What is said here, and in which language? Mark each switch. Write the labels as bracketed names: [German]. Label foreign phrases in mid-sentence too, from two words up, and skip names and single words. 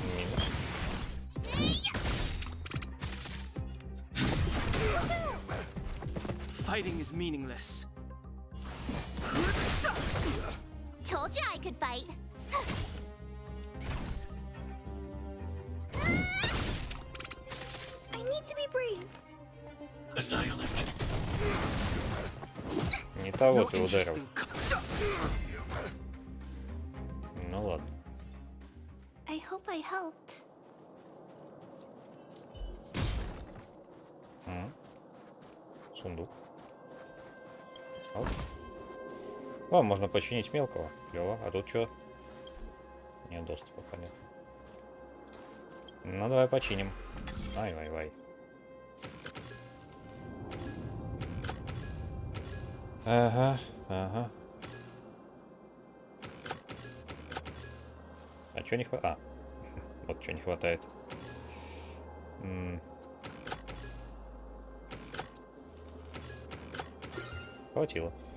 [English] Fighting is meaningless. Told you I could fight. I need to be brave. Annihilate. [Russian] Не того ты ударил. Ну ладно. [English] I hope I helped. [Russian] Сундук. Оп. О, можно починить мелкого. Клево. А тут что? Нет доступа, понятно. Ну давай починим. Ай-вай-вай. Ага, ага. А чё не хватает? А, вот что не хватает. Хватило.